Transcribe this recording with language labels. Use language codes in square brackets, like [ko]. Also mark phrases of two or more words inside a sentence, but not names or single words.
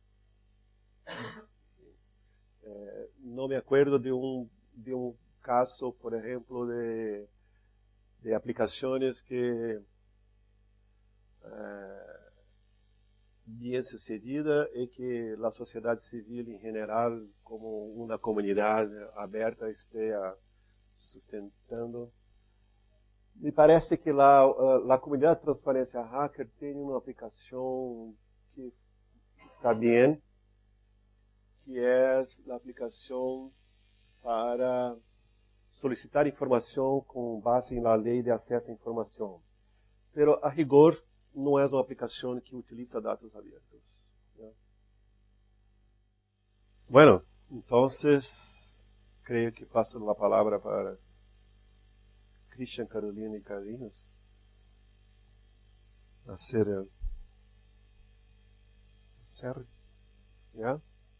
[es] No me acuerdo de un caso, por ejemplo, de aplicaciones que bien sucedida y que la sociedad civil en general, como una comunidad abierta, esté sustentando. Me parece que la comunidad de transparencia hacker tiene una aplicación que está bien, que es la aplicación para solicitar [pt] informação com base na lei de acesso à informação. Pero, a rigor, não é uma aplicação que utiliza dados abertos. [es] ¿No? Bueno, entonces, [pt] creio que passo a palavra para Christian, Carolina e Carlinhos a [es] ser el cierre. ¿Ya?